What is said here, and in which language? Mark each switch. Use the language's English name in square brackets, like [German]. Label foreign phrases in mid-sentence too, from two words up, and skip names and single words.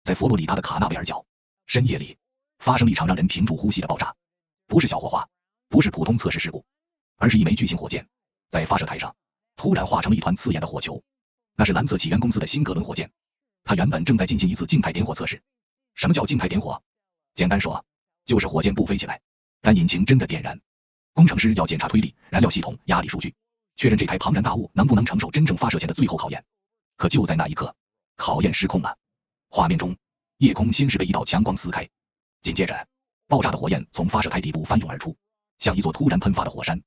[Chinese] 在佛羅里達的卡納維爾角，深夜裡發生了一場讓人屏住呼吸的爆炸，不是小火花，不是普通測試事故，而是一枚巨型火箭在發射台上突然化成了一团刺眼的火球。那是蓝色起源公司的新格伦火箭，它原本正在进行一次靜態點火測試。什麼叫靜態點火？簡單說，就是火箭不飛起來，但引擎真的點燃。工程師要檢查推力、燃料系統、壓力數据，確認這台龐然大物能不能承受真正發射前的最後考驗。可就在那一刻，考驗失控了。畫面中，夜空先是被一道強光撕開，緊接着，爆炸的火焰從發射台底部翻湧而出，像一座突然噴發的火山。